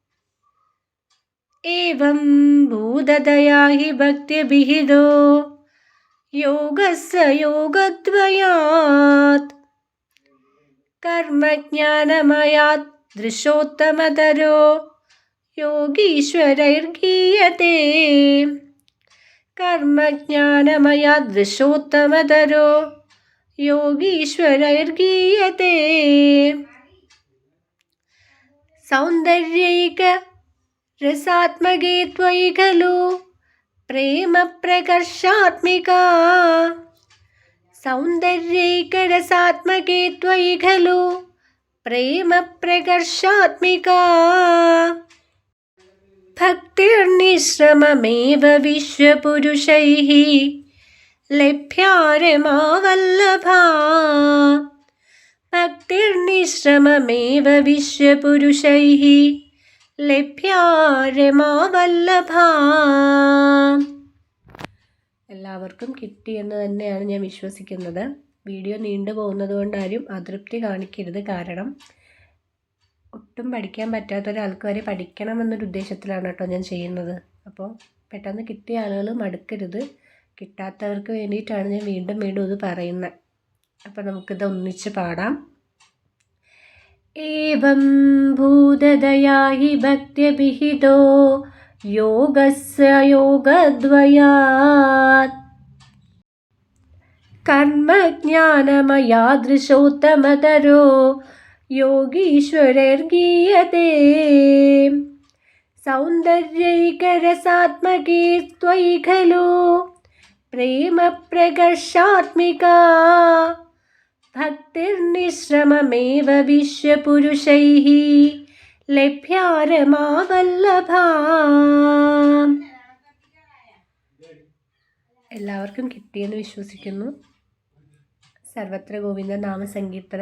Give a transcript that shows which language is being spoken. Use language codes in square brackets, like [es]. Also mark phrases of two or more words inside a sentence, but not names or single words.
[sa] ഏവം ഭൂതതയാ ഹി ഭക്ത്യവിഹിതോ യോഗസ്സ യോഗദ്വയാത്. കർമ്മജ്ഞാനമയാത് ദൃശോത്തമതരോ യോഗീശ്വരൈർഗീയതേ. കർമ്മജ്ഞാനമയാത് ദൃശോത്തമതരോ योगीश्वरैर्गीयते सौन्दर्यैक रसात्मके त्वयि खलु प्रेम प्रकर्षात्मिका सौन्दर्यैकरसात्मके त्वयि खलु प्रेम प्रकर्षात्मिका भक्तिर्निश्रममेव विश्वपुरुषैः लभ्या रमावल्लभा भक्तिर्निश्रममेव विश्वपुरुषैः ലഭ്യാ രമാവല്ലഭ. [ml] എല്ലാവർക്കും കിട്ടിയെന്ന് തന്നെയാണ് ഞാൻ വിശ്വസിക്കുന്നത്. വീഡിയോ നീണ്ടു പോകുന്നത് കൊണ്ടാരും അതൃപ്തി കാണിക്കരുത്. കാരണം ഒട്ടും പഠിക്കാൻ പറ്റാത്ത ഒരാൾക്ക് വരെ പഠിക്കണമെന്നൊരു ഉദ്ദേശത്തിലാണ് കേട്ടോ ഞാൻ ചെയ്യുന്നത്. അപ്പോൾ പെട്ടെന്ന് കിട്ടിയ ആളുകൾ മടുക്കരുത്. കിട്ടാത്തവർക്ക് വേണ്ടിയിട്ടാണ് ഞാൻ വീണ്ടും വീണ്ടും ഇത് പറയുന്നത്. അപ്പോൾ നമുക്കിത് ഒന്നിച്ച് പാടാം. [sa] एवं भूतदया हि भक्त्यभिहितो योगस्य योगद्वयात् कर्मज्ञानमयादृशोत्तमतरो योगीश्वरैर्गीयते सौन्दर्यैकरसात्मके त्वयि खलु प्रेमप्रकर्षात्मिका ഭക്തിർനിശ്രമമേവ വിശ്വപുരുഷൈഃ ലഭ്യാ രമാവല്ലഭാ. [ml] എല്ലാവർക്കും കിട്ടിയെന്ന് വിശ്വസിക്കുന്നു. [sa] സർവത്ര ഗോവിന്ദ നാമസങ്കീർത്തനം.